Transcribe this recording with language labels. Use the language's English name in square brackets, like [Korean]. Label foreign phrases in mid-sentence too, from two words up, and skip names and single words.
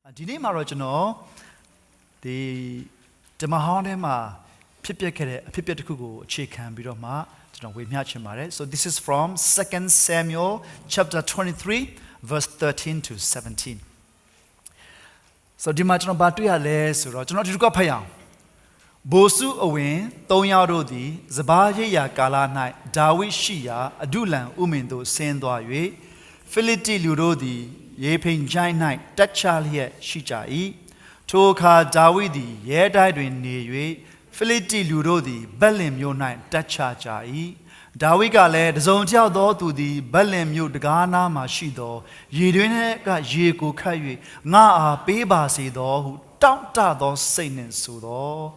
[Burmese] ဒီနေ့မှာတော့ကျွန်တော်ဒီဓမ္မဟောင်းထဲမှာဖြစ်ပျက်ခဲ့တဲ့အဖြစ်အပျက်တစ်ခုကိုအခြေခံပြီးတော့မှကျွန်တော်ဝေမျှချင်ပါတယ် [English] So this is from 2 Samuel chapter 23 verse 13 to 17 So [Burmese] ဒီ မှာကျွန်တော်ဗာတွေ့ရလဲဆိုတော့ကျွန်တော်ဒီတစ်ခါဖတ်ရအောင်ဘိုစုအဝင်၃ယောက်တို့သည်စပါးရိပ်ရာကာလ၌ဒါဝိဒ်ရှိရာအ ဒုလံဥမင်သို့ဆင်းသွား၍ဖိလိတိလူတို့သည်ရေဖိန်ချိုင်း၌တက်ချလျက်ရှိကြ၏ထိုအခါဒါဝိဒ်သည်ရဲတိုက်တွင်နေ၍ဖိလိတိလူတို့သည်ဗက်လင်မြို့၌တက်ချကြ၏ဒါဝိဒ်ကလည်းတစုံတစ်ယောက်သောသူသည်ဗက်လင်မြို့တကားနားမှရှိသောရေတွင်ကရေကိုခတ်၍ငါအားပေးပါစေသောဟုတောင့်တသောစိတ်နှင့်ဆိုသော